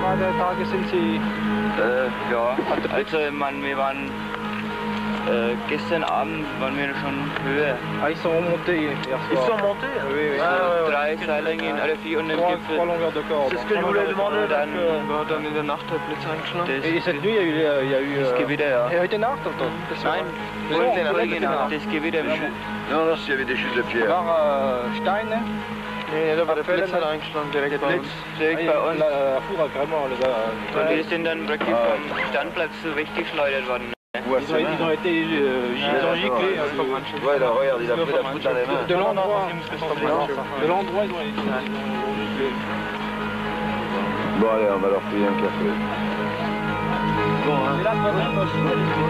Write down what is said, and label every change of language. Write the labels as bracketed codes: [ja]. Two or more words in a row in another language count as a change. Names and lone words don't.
[de] Tage sind Sie? Ja, also wir waren gestern Abend waren wir schon höher. [fr] Ah, ils sont remontés hier soir. Ils sont montés? Oui, oui. [de] Drei Seilingen, alle vier und im Gipfel. [fr] 3 longueurs de corde. C'est ce que je voulais demander. [de] Dann war dann in der Nacht der Blitz eingeschlagen. [fr] Et cette nuit, il y a eu [de] das Gewitter, ja. heute Nacht, oder? Nein, das Gewitter. [fr] Non, non, s'il y avait des chutes de pierre. [de] War Steine. Nee, da war der Blitz eingeschlagen direkt bei uns. Direkt bei uns. [fr] La foudre vraiment, les gars. [de] Und wir sind dann wirklich vom Standplatz so weggeschleudert worden. [fr] Ils ont été giclés. Ouais, là, regarde, il a pris la foudre dans les mains. De l'endroit, ils ont été giclés. Bon, allez, on va leur payer un café. Bon, hein.